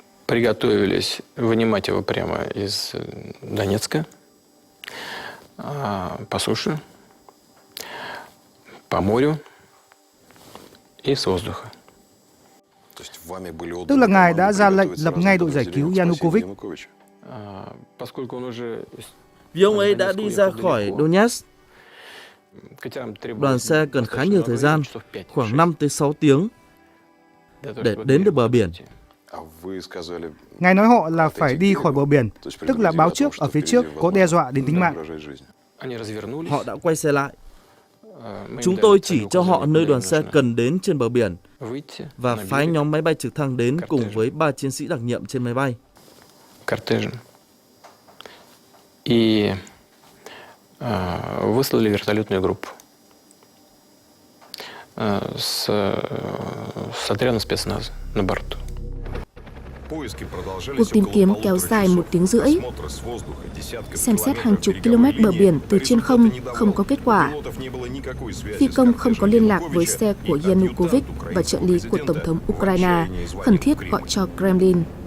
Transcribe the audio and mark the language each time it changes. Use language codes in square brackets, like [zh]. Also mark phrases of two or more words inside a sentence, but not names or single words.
[ru] приготовились вынимать его прямо из Донецка по суше, по морю и с воздуха. [vi] Tức là ngài đã ra lệnh lập ngay đội giải cứu Yanukovych. [ru] Поскольку он уже [vi] Vì ông ấy đã đi ra khỏi Donetsk, đoàn xe cần khá nhiều thời gian, khoảng 5 tới 6 tiếng, để đến được bờ biển. Ngài nói họ là phải đi khỏi bờ biển, tức là báo trước ở phía trước có đe dọa đến tính mạng. Họ đã quay xe lại. Chúng tôi chỉ cho họ nơi đoàn xe cần đến trên bờ biển và phái nhóm máy bay trực thăng đến cùng với 3 chiến sĩ đặc nhiệm trên máy bay. [ru] И выслали вертолетную группу с отрядом спецназа на борту. [vi] Cuộc tìm kiếm kéo dài 1 tiếng rưỡi. Xem xét hàng chục km bờ biển từ trên không có kết quả. Phi công không có liên lạc với xe của Yanukovych và trợ lý của Tổng thống Ukraine, khẩn thiết gọi cho Kremlin.